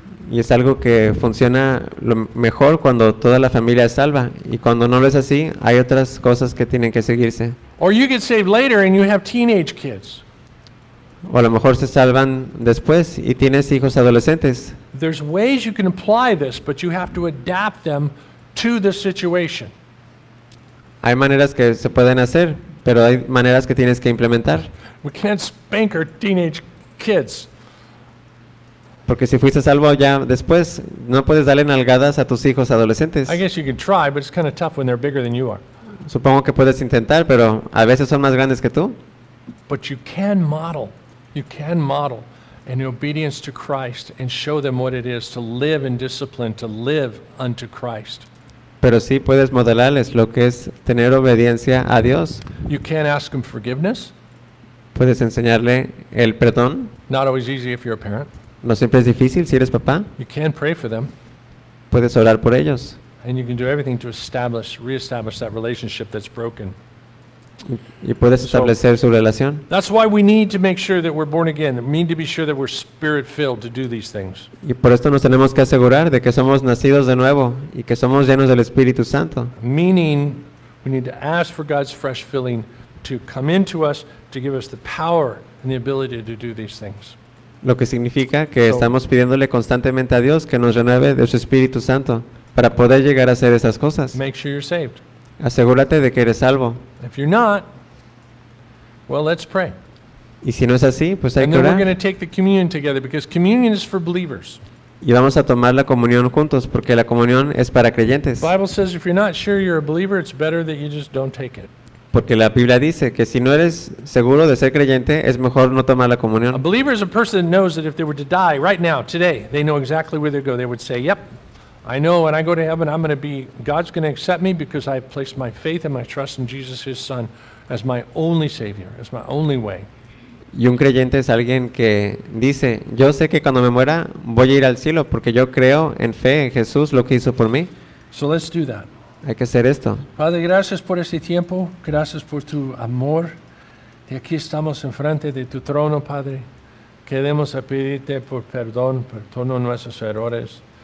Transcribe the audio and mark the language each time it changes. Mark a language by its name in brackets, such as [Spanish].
[Spanish] Y es algo que funciona lo mejor cuando toda la familia es salva. Y cuando no lo es así, hay otras cosas que tienen que seguirse. [English] Or you get saved later and you have teenage kids. [Spanish] O a lo mejor se salvan después y tienes hijos adolescentes. [English] There's ways you can apply this, but you have to adapt them to the situation. [Spanish] Hay maneras que se pueden hacer, pero hay maneras que tienes que implementar. [English] We can't spank our teenage kids. [Spanish] Porque si fuiste salvo ya después, no puedes darle nalgadas a tus hijos adolescentes. [English] I guess you can try, but it's kind of tough when they're bigger than you are. [Spanish] Supongo que puedes intentar, pero a veces son más grandes que tú. [English] But you can model in obedience to Christ and show them what it is to live in discipline, to live unto Christ. [Spanish] Pero sí puedes modelarles lo que es tener obediencia a Dios. [English] You can ask them forgiveness. [Spanish] Puedes enseñarle el perdón. [English] Not always easy if you're a parent. [Spanish] No siempre es difícil si eres papá. [English] You can pray for them. [Spanish] Puedes orar por ellos. [English] And you can do everything to reestablish that relationship that's broken. [Spanish] Y puedes establecer su relación. [English] That's why we need to make sure that we're born again. We need to be sure that we're spirit-filled to do these things. [Spanish] Y por esto nos tenemos que asegurar de que somos nacidos de nuevo y que somos llenos del Espíritu Santo. [English] Meaning, we need to ask for God's fresh filling to come into us, to give us the power and the ability to do these things. [Spanish] Lo que significa que estamos pidiéndole constantemente a Dios que nos renueve de su Espíritu Santo para poder llegar a hacer esas cosas. [English] Make sure you're saved. [Spanish] Asegúrate de que eres salvo. [English] If you're not, well, let's pray. [Spanish] Y si no es así, pues hay que orar. [English] And then we're going to take the communion together because communion is for believers. [Spanish] y vamos a tomar la comunión juntos, porque la comunión es para creyentes. [English] The Bible says if you're not sure you're a believer, it's better that you just don't take it. [Spanish] Porque la Biblia dice que si no eres seguro de ser creyente, es mejor no tomar la comunión. [English] A believer is a person that knows that if they were to die right now, today, they know exactly where they go. They would say, "Yep, I know when I go to heaven, I'm going to be, God's going to accept me because I've placed my faith and my trust in Jesus, his son, as my only savior, as my only way." [Spanish] Y un creyente es alguien que dice, yo sé que cuando me muera voy a ir al cielo porque yo creo en fe en Jesús, lo que hizo por mí. [English] So let's do that. [Spanish] Hay que hacer esto. Padre, gracias por este tiempo, gracias por tu amor. Y aquí estamos enfrente de tu trono, Padre. Queremos pedirte por perdón por todos nuestros errores.